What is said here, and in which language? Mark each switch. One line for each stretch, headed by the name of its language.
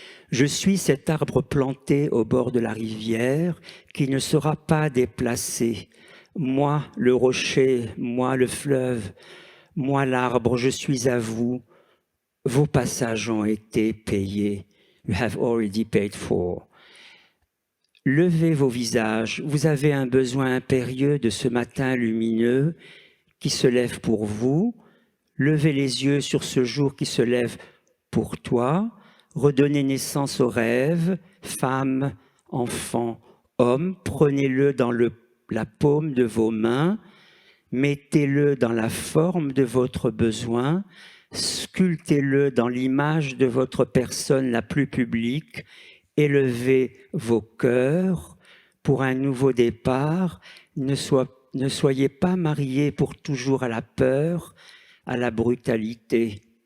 French: Je suis cet arbre planté au bord de la rivière qui ne sera pas déplacé. Moi, le rocher, moi, le fleuve, moi, l'arbre, je suis à vous. Vos passages ont été payés.
English: You have already paid for.
French: Levez vos visages. Vous avez un besoin impérieux de ce matin lumineux qui se lève pour vous. Levez les yeux sur ce jour qui se lève pour toi. Redonnez naissance au rêve, femme, enfant, homme, prenez-le dans la paume de vos mains, mettez-le dans la forme de votre besoin, sculptez-le dans l'image de votre personne la plus publique, élevez vos cœurs pour un nouveau départ, ne soyez pas mariés pour toujours à la peur, à la brutalité.